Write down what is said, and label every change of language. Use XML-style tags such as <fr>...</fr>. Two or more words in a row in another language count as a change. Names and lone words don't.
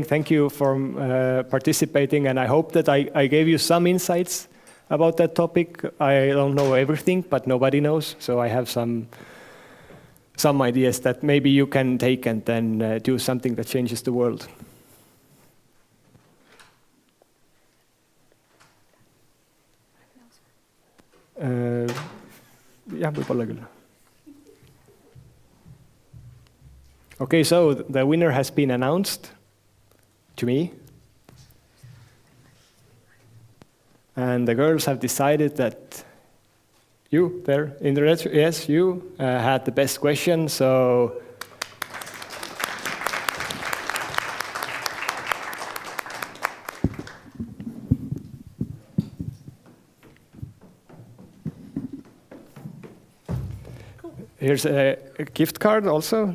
<en>thank you for participating, and I hope that I gave you some insights about that topic. I don't know everything, but nobody knows, so I have some ideas that maybe you can take and then do something that changes the world.</en> <et>Jah, võib-olla küll.</et> <en>Okay, so the winner has been announced to me. And the girls have decided that you there in the red, yes, you had the best question, so here's a gift card also.</en>